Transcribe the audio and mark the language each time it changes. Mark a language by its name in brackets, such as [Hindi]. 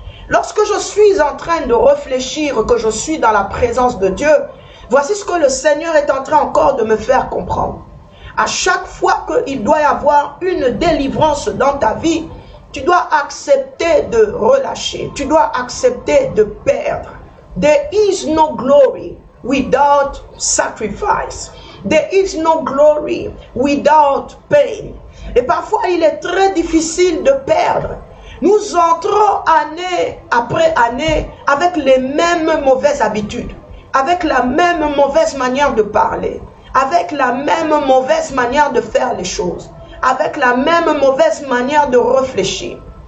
[French] Lorsque je suis en train de réfléchir que je suis dans la présence de Dieu, voici ce que le Seigneur est en train encore de me faire comprendre. À chaque fois qu'il doit y avoir une délivrance dans ta vie, tu dois accepter de relâcher. Tu dois accepter de perdre. [English] There is no glory without sacrifice. There is no glory without pain. [French] Et parfois, il est très difficile de perdre. Nous entrons année après année avec les mêmes mauvaises habitudes, avec la même mauvaise manière de parler, avec la même mauvaise manière de faire les choses, avec la même mauvaise manière de réfléchir.